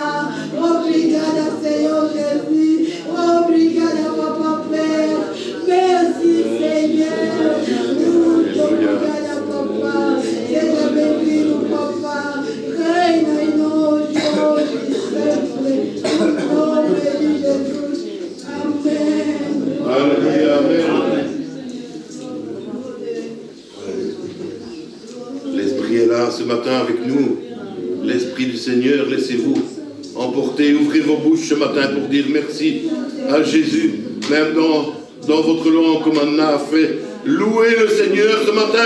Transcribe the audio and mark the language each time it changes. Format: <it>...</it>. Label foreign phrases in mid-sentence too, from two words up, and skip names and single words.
<pt>Obrigada, Senhor Jesus. Obrigada, papá Pedro. Merci, Senhor. Muito obrigada, papá. Seja bem-vindo, papá. Reina em nós, hoje e sempre. Em nome de Jesus. Amém.</pt> <fr>Alléluia, amen. L'Esprit est là ce matin avec nous. L'Esprit du Seigneur, laissez-vous emporter, ouvrez vos bouches ce matin pour dire merci à Jésus. Même dans votre langue, comme Anna a fait, Louez le Seigneur ce matin.</fr>